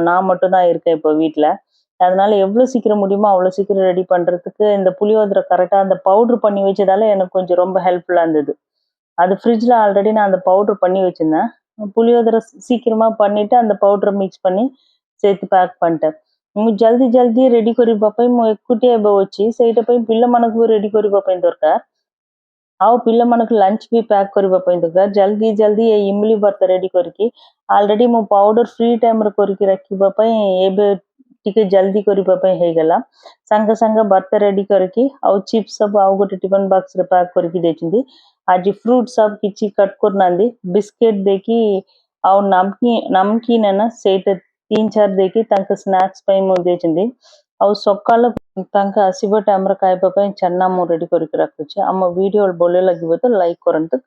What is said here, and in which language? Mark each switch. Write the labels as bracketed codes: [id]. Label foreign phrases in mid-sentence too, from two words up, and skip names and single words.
[ta] நான் மட்டும் தான் இருக்கேன் இப்போ வீட்ல. அதனால எவ்வளோ சீக்கிரம் முடியுமோ அவ்வளோ சீக்கிரம் ரெடி பண்றதுக்கு இந்த புளியோதரை கரெக்ட்டா அந்த பவுடர் பண்ணி வச்சதால எனக்கு கொஞ்சம் ரொம்ப ஹெல்ப்ஃபுல்லா இருந்தது. அது ஃப்ரிட்ஜ்ல ஆல்ரெடி நான் அந்த பவுடர் பண்ணி வச்சிருந்தேன். புளியோதரை சீக்கிரமா பண்ணிட்டு அந்த பவுடர மிக்ஸ் பண்ணி சேர்த்து ପ୍ୟାକ୍ பண்ணிட்டேன்। [or] ମୁଁ ଜଲ୍ଦି ଜଲ୍ଦି ରେଡି କରିବା ପାଇଁ ମୁଁ ଏକୁଟିଆ ଏବେ ଅଛି ସେଇଟା ପାଇଁ ପିଲାମାନଙ୍କୁ ରେଡି କରିବା ପାଇଁ ଦରକାର ଆଉ ପିଲାମାନଙ୍କୁ ଲଞ୍ଚ ବି ପ୍ୟାକ୍ କରିବା ପାଇଁ ଦରକାର ଜଲ୍ଦି ଜଲ୍ଦି ଏଇ ଇମଲି ଭର୍ତ୍ତା ରେଡି କରିକି ଅଲରେଡି ମୁଁ ପାଉଡର [en] free time [or] କରିକି ରଖିବା ପାଇଁ ଏବେ ଟିକେ ଜଲ୍ଦି କରିବା ପାଇଁ ହେଇଗଲା ସାଙ୍ଗେ ସାଙ୍ଗେ ଭର୍ତ୍ତା ରେଡି କରିକି ଆଉ ଚିପ୍ସ ସବୁ ଆଉ ଗୋଟେ [en] tiffin box [or] ପ୍ୟାକ୍ କରିକି ଦେଇଛନ୍ତି ଆଜି ଫ୍ରୁଟ ସବୁ କିଛି କଟ୍ କରୁନାହାନ୍ତି ବିସ୍କିଟ ଦେଇକି ଆଉ ନମକିନ ନା ସେଇଟା 3-4 ଦେଇକି ତାଙ୍କ ସ୍ନାକ୍ସ ପାଇଁ ମୁଁ ଦେଇଛନ୍ତି ଆଉ ସକାଳ ତାଙ୍କ ଆସିବା ଟାଇମରେ ଖାଇବା ପାଇଁ ଚନା ମୁଁ ରେଡି କରିକି ରଖୁଛି ଆମ ଭିଡିଓ ଭଲ ଲାଗିବ ତ ଲାଇକ୍ କରନ୍ତୁ